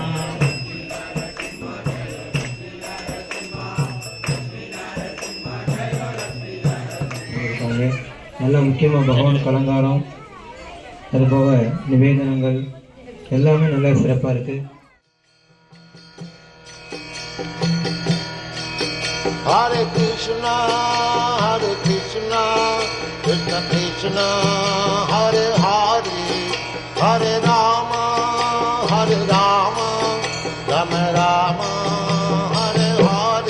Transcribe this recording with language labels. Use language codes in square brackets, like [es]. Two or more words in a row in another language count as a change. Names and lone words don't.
[ta] இருக்காங்க. நல்ல முக்கியமாக பகவான் அலங்காரம் அதுபோக நிவேதனங்கள் எல்லாமே நல்லா சிறப்பாக இருக்குது. [sa] Hare Krishna, Krishna Krishna, Hare Hare, Hare Rama, Rama Rama, Hare Hare.